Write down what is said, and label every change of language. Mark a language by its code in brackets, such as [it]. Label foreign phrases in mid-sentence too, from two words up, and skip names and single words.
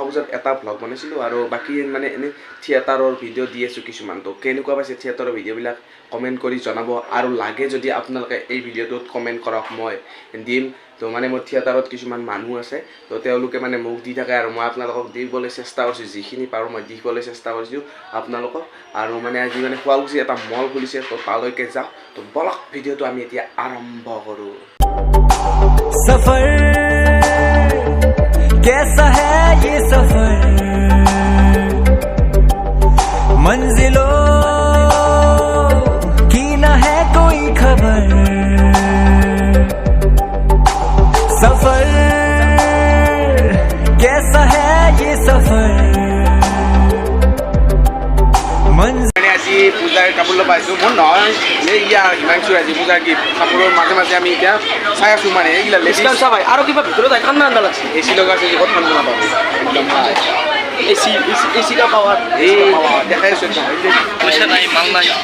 [as] পূজাত এটা ব্লগ বনাইছিলোঁ আৰু বাকী মানে এনে [en] theatre video' [as] দি আছোঁ কিছুমান তো কেনেকুৱা পাইছে [en] theatre videos [as] কমেণ্ট কৰি জনাব আৰু লাগে যদি আপোনালোকে এই ভিডিঅ'টোত কমেণ্ট কৰক মই দিম তো মানে মোৰ থিয়েটাৰত কিছুমান মানুহ আছে তো তেওঁলোকে মানে মোক দি থাকে আৰু মই আপোনালোকক দিবলৈ চেষ্টা কৰিছোঁ যিখিনি পাৰোঁ মই দিবলৈ চেষ্টা কৰিছোঁ আপোনালোকক আৰু মানে আজি মানে শুৱালকুছি এটা মল খুলিছে তো তালৈকে যাওঁ তো বলক ভিডিঅ'টো আমি এতিয়া আৰম্ভ কৰোঁ [hi] सफर कैसा है ये सफर मंजिलों की न है कोई खबर सफर कैसा है ये सफर [as] আজি পূজাৰ কাপোৰ ল'ব আহিছোঁ মোৰ নহয় এই ইয়াৰ হিমাংশু আজি পূজাৰ কি কাপোৰৰ মাজে মাজে আমি এতিয়া চাই আছোঁ মানে এইগিলা লেডিজ চাবাই আৰু কিবা ভিতৰত ঠাণ্ডা ঠাণ্ডা লাগছে এচি লগা আছে ক'ত ঠাণ্ডা নাপাব একদম ভাল এচিটা পাৱাৰ এই দেখাই আছোঁ পইচা নাই মাল নাই